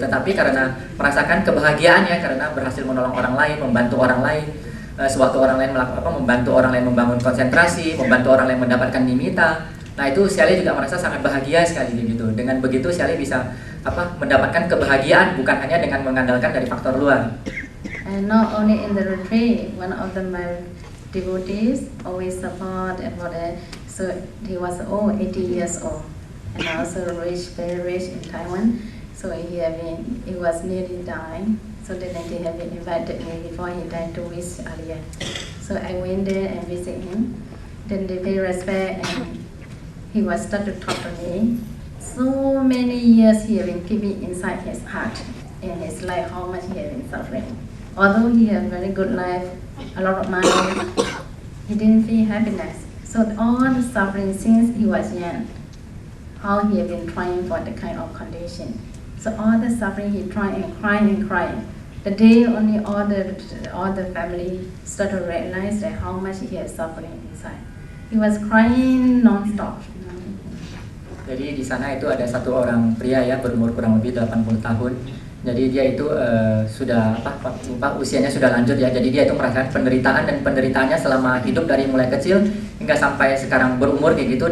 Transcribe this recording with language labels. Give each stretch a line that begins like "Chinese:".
Indonesian: Tetapi karena merasakan kebahagiaan ya, karena berhasil menolong orang lain, membantu orang lain, sewaktu orang lain membantu orang lain membangun konsentrasi, membantu orang lain mendapatkan nimitta. Nah itu Siale juga merasa sangat bahagia sekali gitu. Dengan begitu Siale bisa mendapatkan kebahagiaan bukan hanya dengan mengandalkan dari faktor luar.
English: And not only in the retreat, one of my devotees always support and for that. So he was 80 years old and also rich, very rich in Taiwan. So he was nearly dying. So then they have invited me before he died 2 weeks earlier. So I went there and visit him. Then they pay respect and he was start to talk to me. so many years he has been keeping inside his heart in his life how much he has been suffering. Although he has very good life, a lot of money, he didn't feel happiness. So all the suffering since he was young, how he has been trying for the kind of condition. So all the suffering he tried and crying and crying. The day only all the family started to realize that how much he has suffering inside. He was crying non-stop.
Indonesian: Jadi di sana itu ada satu orang pria ya berumur kurang lebih 80 tahun. Jadi dia itu sudah usianya sudah lanjut ya. Jadi dia itu merasakan penderitaan dan penderitaannya selama hidup dari mulai kecil hingga sampai sekarang berumur kayak gitu.